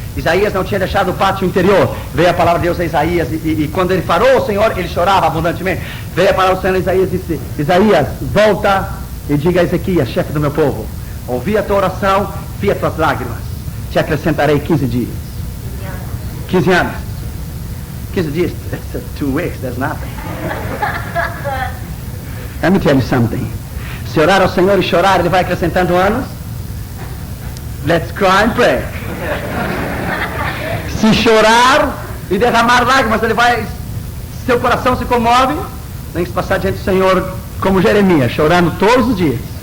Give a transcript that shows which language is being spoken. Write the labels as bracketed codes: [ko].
[pt] Isaías não tinha deixado o pátio interior. Veio a palavra de Deus a Isaías e quando ele parou o Senhor, ele chorava abundantemente. Veio a palavra do Senhor a Isaías e disse: Isaías, volta e diga a Ezequias, chefe do meu povo: ouvi a tua oração, vi as tuas lágrimas, te acrescentarei 15 dias. 15 anos. 15 dias, [en] that's 2 weeks, that's nothing. Let me tell you something. [pt] Se orar ao Senhor e chorar, ele vai acrescentando anos. [en] Let's cry and pray. [pt] Se chorar e derramar lágrimas, ele vai, seu coração se comove, tem que passar diante do Senhor como Jeremias, chorando todos os dias.